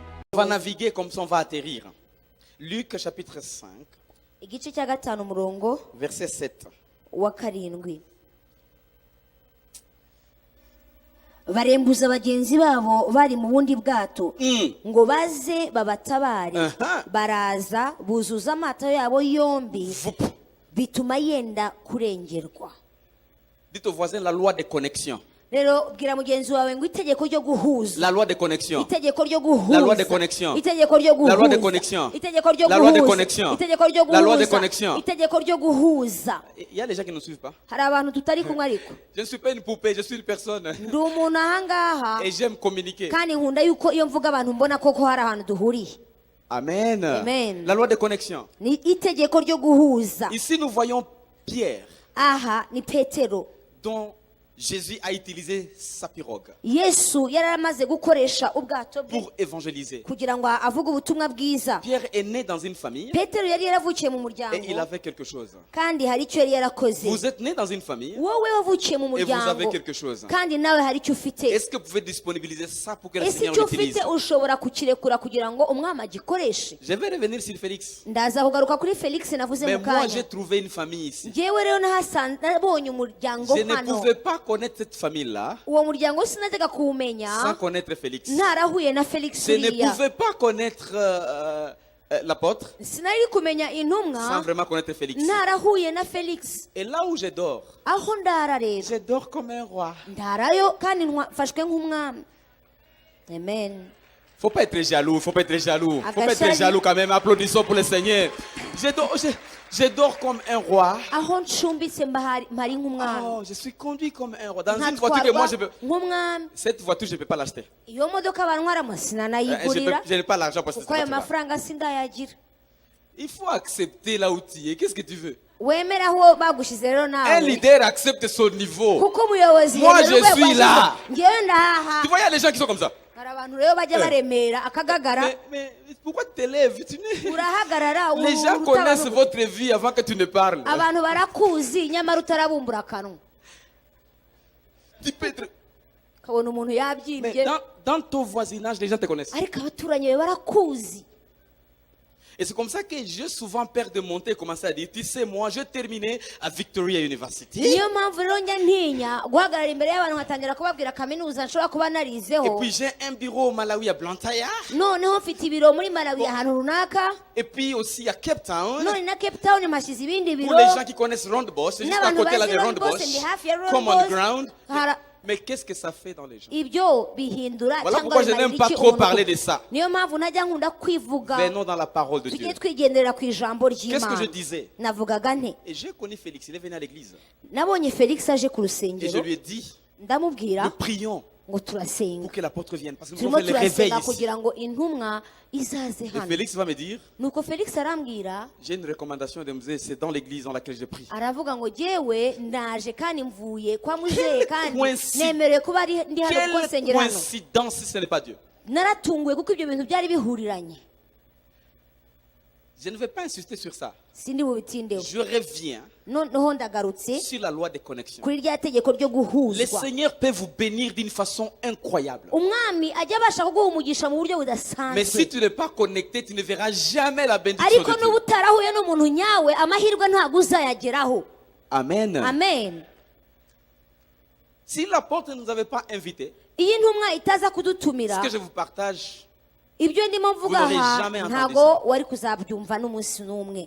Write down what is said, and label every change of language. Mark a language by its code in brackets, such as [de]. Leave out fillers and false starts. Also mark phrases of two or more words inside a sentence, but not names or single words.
[fr] On va naviguer comme ça, on va atterrir. Luc chapitre 5, [rw] igice cya gatanu umurongo [fr] verset 7. [rw] wa karindwi. Barembuza bagenzi babo bari mu bundi bwato ngo baze babatabare. Baraza buzuza amato yabo yombi bituma yenda kurengerwa. [fr] Dites au voisin la loi de connexion. [rw] Rero bwira mugenzi wawe ngo itegeko ryo guhuza. [fr] La loi de connexion. [rw] Itegeko ryo guhuza. [fr] La loi de connexion. [rw] Itegeko ryo guhuza. [fr] La loi de connexion. [rw] Itegeko ryo [fr] La loi de [rw] guhuza. [fr] connexion. [rw] Itegeko ryo guhuza. [fr] La loi de connexion. [rw] Itegeko ryo guhuza. [fr] Il y a des gens qui ne suivent pas. [rw] Hari abantu tutari kumwe ariko. [fr] Je ne suis pas une poupée, je suis une personne. [rw] Ndi umuntu ahangaha [fr] Et j'aime communiquer. [rw] kandi nkunda yuko iyo mvuga abantu mbona koko hari ahantu duhuriye. Amen. Amen. [fr] La loi de connexion. [rw] Ni itegeko ryo guhuza. [fr] Ici nous voyons Pierre, [rw] Aha ni Petero. [fr] dont Jésus a utilisé sa pirogue [rw] Yesu yaramaze gukoresha ubwato bwe [fr] pour évangéliser. [rw] kugira ngo avuge ubutumwa bwiza. [fr] Pierre est né dans une famille [rw] Petero yari yaravukiye mu [fr] et il [rw] muryango [fr] avait quelque chose. [rw] kandi hari icyo yari yarakoze. [fr] Vous êtes né dans une famille [rw] Wowe wavukiye mu [fr] et vous avez [rw] muryango [fr] quelque chose. [rw] kandi nawe hari icyo ufite. [fr] Est-ce que vous pouvez disponibiliser ça pour que le [rw] Ese [fr] Seigneur [rw] icyo [fr] l'utilise? [rw] ufite ushobora kukirekura kugira ngo umwami agikoreshe. [fr] Je vais revenir sur Félix. [rw] Ndaza kugaruka kuri Felix navuze [fr] Mais [rw] mu [fr] moi, j'ai [rw] kanya. [fr] trouvé une famille ici. [rw] Njyewe rero nabonye umuryango [fr] Je ne [rw] hano. [fr] pouvais pas connaître cette famille-là [rw] Uwo muryango sinajyaga [fr] sans [rw] kuwumenya [fr] connaître Félix. [rw] ntarahuye na Felix [fr] Je ne [rw] uriya. [fr] pouvais pas connaître l'apôtre [rw] Sinari kumenya [fr] sans [rw] intumwa [fr] vraiment connaître Félix. [rw] ntarahuye na Felix. [fr] Et là où je dors [rw] Aho ndara rero [fr] je dors comme un roi. [rw] ndarayo kandi mfashwe nk'umwami. Amen. [fr] Faut pas être jaloux, faut pas être jaloux. Faut pas être [rw] Agashali. [fr] jaloux quand même. Applaudissons pour le Seigneur. Je dors comme un roi. [rw] Aho ncumbitse mpari nk'umwami. [fr] Oh, je suis conduit comme un roi. Dans une voiture que moi je peux. [rw] nk'umwami. [fr] Cette voiture je peux pas l'acheter. [rw] Iyo modoka bantwaramo sinanayigurira [fr] Je n'ai pas l'argent pour cette [rw] kuko ayo [fr] voiture. [rw] mafaranga sindayagira. [fr] Il faut accepter là où tu es. Qu'est-ce que tu veux? [rw] Wemera aho bagushize rero [fr] Un [rw] nawe [fr] leader accepte son niveau. [rw] kuko umuyobozi [fr] Moi, [rw] yemera [fr] je [rw] urwego [fr] suis là. [rw] ashyize. Ngewe ndahaha. [fr] Tu vois, il y a des gens qui sont comme ça. [rw] Hari abantu rero bajya baremera akagagara. [fr] Mais pourquoi tu t'élèves? [rw] Urahagarara [fr] Les gens connaissent votre vie avant que tu ne parles. [rw] abantu barakuzi nyamara utarabumbura akanwa. [fr] Tu peux être... [rw] Kabona umuntu [fr] Mais [rw] yabyimbye [fr] dans ton voisinage, les gens te connaissent. [rw] ariko abaturanyi bawe barakuzi. [fr] Et c'est comme ça que j'ai souvent peur de monter et commencer à dire, tu sais, moi, je terminais à Victoria University. [rw] Niyo mpamvu rero njya ntinya guhagarara imbere y'abantu nkatangira kubabwira kaminuza nshobora kuba [fr] Et [rw] narizeho. [fr] puis j'ai un bureau au Malawi à Blantyre. [rw] Noneho mfite ibiro muri Malawi ahantu runaka. [fr] Et puis aussi à Cape Town. [rw] None na Cape Town mpashyize ibindi [fr] Pour [rw] biro. [fr] les gens qui connaissent Rondebosch, c'est juste à [rw] N'abantu [fr] côté là [rw] bazi [fr] de [rw] Rondebosch, [fr] Rondebosch. [rw] ndi hafi ya [en] Common [rw] Rondebosch. [en] ground. [rw] Hara- [fr] Mais qu'est-ce que ça fait dans les gens? [rw] Ibyo bihindura [fr] Voilà [rw] cyangwa [fr] pourquoi je [rw] bimarira [fr] n'aime pas [rw] iki [fr] trop [rw] umuntu? [fr] parler de ça. [rw] Niyo mpamvu najya nkunda kwivuga. [fr] Venons dans la parole de Dieu. [rw] Tujye twigendera ku ijambo [fr] Qu'est-ce que je [rw] ry'Imana. [fr] disais? [rw] Navugaga nte [fr] Et j'ai connu Félix, il est venu à l'église. [rw] nabonye Felix aje ku [fr] Et je [rw] rusengero [fr] lui ai dit, [rw] ndamubwira [fr] nous prions [rw] ngo turasenga. [fr] pour que l'apôtre vienne. Parce que nous [rw] Turimo [fr] avons fait le réveil [rw] turasenga [fr] ici. [rw] kugira ngo intumwa izaze [fr] Et [rw] hano. [fr] Félix va me dire, [rw] Nuko Felix arambwira [fr] j'ai une recommandation de me dire, c'est dans l'église dans laquelle je prie. [rw] aravuga ngo jyewe ndaje kandi mvuye kwa mujeye kandi [fr] coïncidence. [rw] nemerewe kuba ndi hano kuko [fr] Quelle [rw] nsengera hano. [fr] coïncidence si ce n'est pas Dieu. [rw] Naratunguwe kuko ibyo bintu byari bihuriranye. [fr] Je ne vais pas insister sur ça. [rw] Sindi bubitindeho. [fr] Je reviens [rw] Noneho ndagarutse [fr] sur la loi de connexion. [rw] kuri rya tegeko ryo [fr] Le [rw] guhuzwa. [fr] Seigneur peut vous bénir d'une façon incroyable. [rw] Umwami ajya abasha kuguha umugisha mu buryo [fr] Mais si [rw] budasanzwe. [fr] tu n'es pas connecté, tu ne verras jamais la bénédiction [rw] Ariko [fr] de [rw] n'ubu [fr] Dieu. [rw] utarahuye n'umuntu nyawe amahirwe ntabwo uzayageraho. Amen. Amen. [fr] Si l'apôtre ne nous avait pas invités, [rw] Iyi ntumwa itaza kudutumira [fr] ce que je vous partage, [rw] ibyo ndimo mvuga [fr] Vous n'aurez [rw] aha [fr] jamais entendu [rw] ntabwo wari kuzabyumva n'umunsi n'umwe.